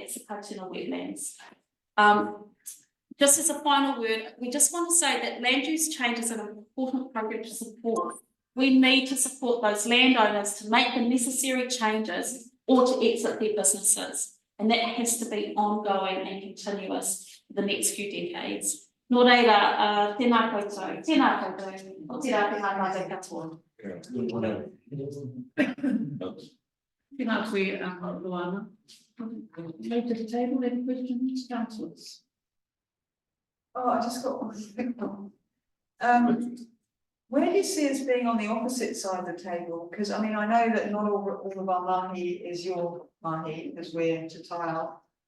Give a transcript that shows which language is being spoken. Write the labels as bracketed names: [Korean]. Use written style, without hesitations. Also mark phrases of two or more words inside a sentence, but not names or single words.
[English] That's the Kaituna wetlands. Just as a final word, we just want to say that land use change is an important program to support. We need to support those landowners to make the necessary changes or to exit their businesses. And that has to be ongoing and continuous for the next few decades. [Māori] Nō reira, tēnā koutou, o te rā te haimate katoa. Tēnā koe, Luana. [English] Take to the table, any questions, councillors? Oh, I just got one quick one. Where do you see us being on the opposite side of the table? Because I mean, I know that not all of our mahi is your mahi, because we're to tile.